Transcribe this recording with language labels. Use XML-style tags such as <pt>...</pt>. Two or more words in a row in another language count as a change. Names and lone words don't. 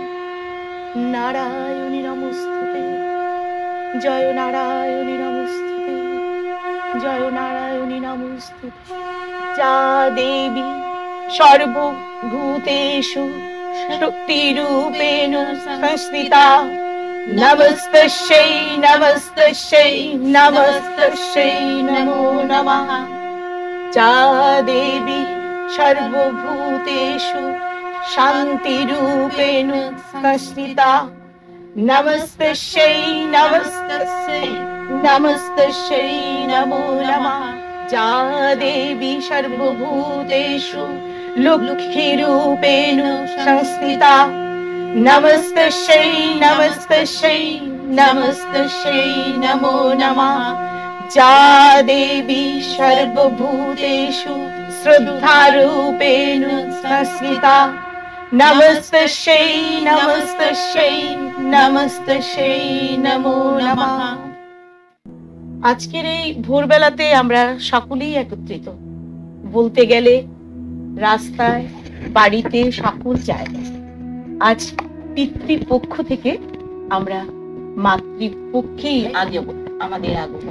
<sa>নারায়ণী নমস্তুতে জয় নারায়ণী নমস্তুতে জয় নারায়ণী নমস্তুতে যা দেবী সর্বভূতেষু শক্তিরূপেণ সংস্থিতা নমস্তস্যৈ নমস্তস্যৈ নমস্তস্যৈ নমো নমঃ যা দেবী সর্বভূতেষু শান্তিরূপেণ সংস্থিতা নমস্তস্যৈ নমস্তস্যৈ নমস্তস্যৈ নমো নমঃ যা দেবী সর্বভূতেষু লক্ষ্মীরূপেণ সংস্থিতা নমস্তস্যৈ নমস্তস্যৈ নমস্তস্যৈ নমো নমঃ যা দেবী সর্বভূতেষু শ্রদ্ধারূপেণ সংস্থিতা নমস্তস্যৈ নমস্তস্যৈ নমস্তস্যৈ নমো নমঃ।</sa> <bn>আজকের এই ভোরবেলাতে আমরা সকলেই একত্রিত, বলতে গেলে রাস্তায় বাড়িতে সকল জায়গায়। আজ পিতৃপক্ষ থেকে আমরা মাতৃপক্ষেই আমাদের আগমন।</bn>